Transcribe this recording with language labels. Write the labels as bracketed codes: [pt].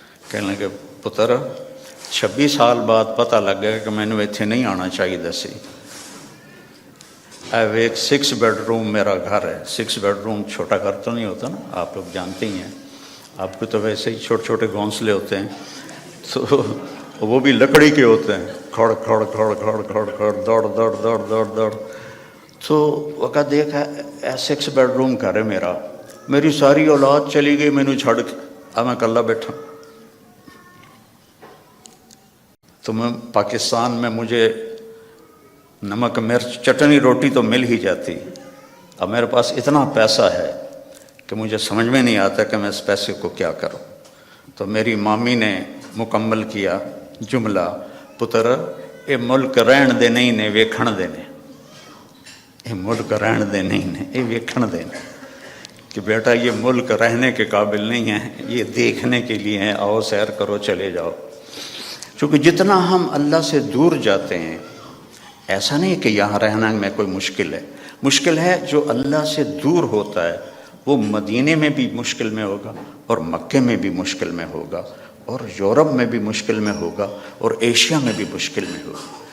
[pa] کہنے لگے پتر 26 سال بعد پتہ لگ گیا کہ مینو اتنے نہیں آنا چاہیے سی. [ur] ایک 6 بیڈ روم میرا گھر ہے. 6 بیڈ روم چھوٹا گھر تو نہیں ہوتا نا، آپ لوگ جانتے ہی ہیں. آپ کو تو ویسے ہی چھوٹے چھوٹے گھونسلے ہوتے ہیں، تو وہ بھی لکڑی کے ہوتے ہیں. کھڑ کھڑ کھڑ کھڑ کھڑ کھڑ دوڑ دوڑ دوڑ دوڑ دوڑ. تو وقت دیکھا 6 بیڈ روم گھر ہے میرا، میری ساری اولاد چلی گئی [pa] مینو چھڑ کے، اب میں کلا بیٹھا. [ur] تو میں پاکستان میں مجھے نمک مرچ چٹنی روٹی تو مل ہی جاتی. اب میرے پاس اتنا پیسہ ہے کہ مجھے سمجھ میں نہیں آتا کہ میں اس پیسے کو کیا کروں. تو میری مامی نے مکمل کیا جملہ، [pa] پتر یہ ملک رہن دے نہیں نے ویکھن دے نے. یہ ملک رہن دے نہیں نے، یہ ویکھن دے نے. [ur] کہ بیٹا یہ ملک رہنے کے قابل نہیں ہے، یہ دیکھنے کے لیے ہیں، آؤ سیر کرو چلے جاؤ. چونکہ جتنا ہم اللہ سے دور جاتے ہیں، ایسا نہیں کہ یہاں رہنا میں کوئی مشکل ہے. مشکل ہے جو اللہ سے دور ہوتا ہے، وہ مدینے میں بھی مشکل میں ہوگا، اور مکے میں بھی مشکل میں ہوگا، اور یورپ میں بھی مشکل میں ہوگا، اور ایشیا میں بھی مشکل میں ہوگا.